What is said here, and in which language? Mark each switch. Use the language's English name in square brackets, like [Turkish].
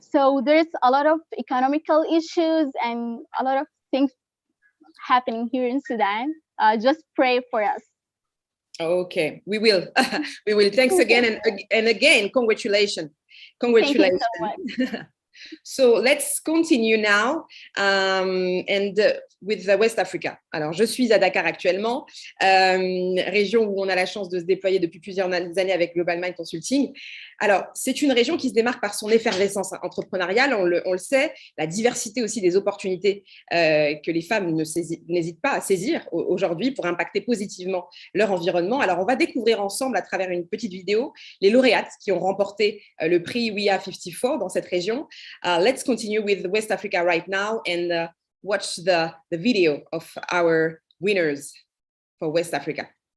[English] So there's a lot of economical issues and a lot of things happening here in Sudan. Just pray for us. Okay, we will. We will. Thanks again, and again, congratulations. Congratulations. Thank you so much. So let's continue now and with the West Africa. [French] Alors, je suis à Dakar actuellement, région où on a la chance de se déployer depuis plusieurs années avec Global Mind Consulting. Alors, c'est une région qui se démarque par son effervescence entrepreneuriale, on le sait, la diversité aussi des opportunités que les femmes n'hésitent pas à saisir aujourd'hui pour impacter positivement leur environnement. Alors, on va découvrir ensemble à travers une petite vidéo les lauréates qui ont remporté le prix We Are 54 dans cette région. [English] Let's continue with West Africa right now and watch the video of our winners for West Africa.